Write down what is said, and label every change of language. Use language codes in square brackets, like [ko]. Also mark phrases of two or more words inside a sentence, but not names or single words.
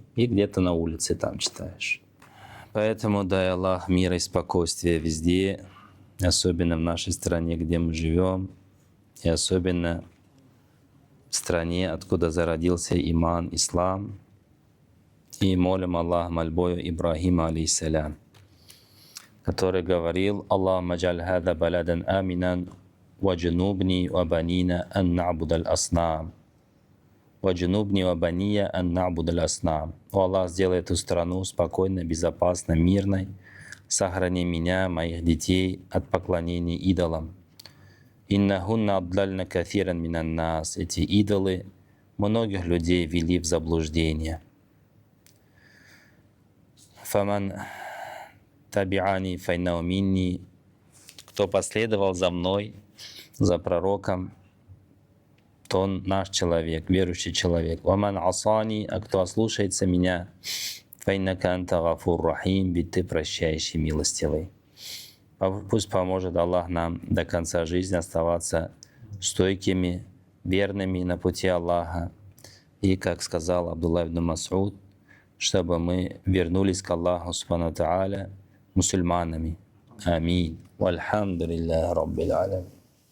[ru] И где-то на улице там читаешь. Поэтому дай Аллах мира и спокойствия везде, особенно в нашей стране, где мы живем, и особенно в стране, откуда зародился иман, ислам. И молим Аллах мольбою Ибрахима алейхиссалям, который говорил: [ar] اللهم اجعل هذا بلدا آمنا واجنبني وبني أن نعبد الأصنام. واجنبني وبني أن نعبد الأصنام. [ru] О Аллах, сделай эту страну спокойной, безопасной, мирной. Сохрани меня, моих детей от поклонения идолам. [ar] إنهن أضللن كثيرا من الناس. [ru] Эти идолы многих людей вели в заблуждение. [ar] فمن تبعني فإنه مني. [ru] Кто последовал за мной, за пророком, то он наш человек, верующий человек. [ar] ومن عصاني, [ru] а кто ослушается меня, [ar] فإنك أنت غفور رحيم, [ru] ведь ты прощающий, милостивый. Пусть поможет Аллах нам до конца жизни оставаться стойкими, верными на пути Аллаха. И, как сказал Абдуллах ибн Мас'уд, чтобы мы вернулись к Аллаху [ar] سبحانه وتعالى [ru] мусульманами. Амин. [ar] والحمد لله رب العالمين.